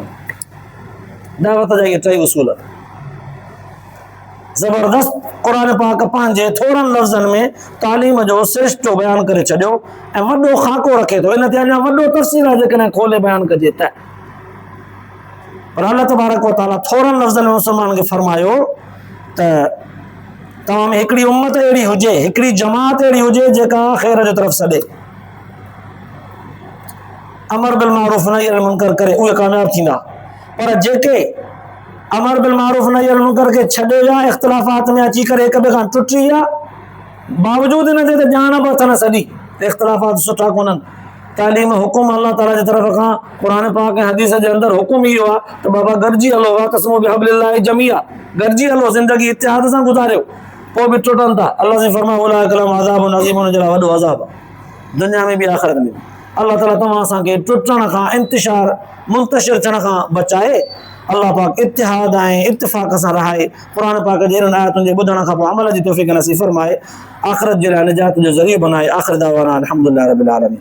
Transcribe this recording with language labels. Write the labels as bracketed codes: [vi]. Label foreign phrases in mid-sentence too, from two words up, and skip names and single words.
[sd] दावत जा इहे 3 उसूल ज़बरदस्त क़ुरान पाक पंहिंजे थोड़नि लफ़्ज़नि में तालीम जो सिरिश्तो बयानु करे छॾियो ऐं वॾो ख़ाको रखे थो। इन ते अञा वॾो तफ़सील आहे जेकॾहिं खोले बयानु कजे त। पर अल्लाह [ar] تبارك وتعالى [sd] थोड़नि लफ़्ज़नि में मुस्लमान खे फरमायो त तव्हां में हिकिड़ी उम्मत अहिड़ी हुजे, हिकिड़ी जमात अहिड़ी हुजे जेका ख़ैर जो तरफ़ सॾे, [ar] أمر بالمعروف نهي عن المنكر [sd] करे, उहे कामयाब थींदा। पर जेके [ar] أمر بالمعروف نهي عن المنكر [sd] के छॾे या इख़्तिलाफ़ात में अची करे हिक ॿिए खां टुटी विया, बावजूद हिन जे त ॼाण बि अथनि सॼी इख़्तिलाफ़ात सुठा कोन्हनि। तालीम हुकुम अल्लाह ताला जी तरफ़ खां क़ुरान पाक ऐं हदीस जे अंदरि हुकुम इहो आहे त बाबा गॾिजी हलो, [ar] واعتصموا بحبل الله جميعا, [sd] गॾिजी हलो, ज़िंदगी इत्तिहाद सां गुज़ारियो, पोइ बि टुटनि था। अल्लाह से फरमायो [ar] أولئك لهم عذاب عظيم, [sd] उन जे लाइ वॾो अज़ाब आहे दुनिया में बि आख़िरत में। अल्लाह ताला तव्हां असांखे टुटण खां, इंतिशार मुंतशिर थियण खां बचाए। अल्लाह पाक इत्तिहाद ऐं इत्तिफ़ाक़ सां रहाए, क़ुरान पाक जे इन्हनि आयतुनि जे ॿुधण खां पोइ अमल जी तौफ़ीक़ नसीब फरमाए, आख़िरत जे लाइ निजात जो ज़रियो बनाए। [ar] آخر دعوانا الحمد لله رب العالمين.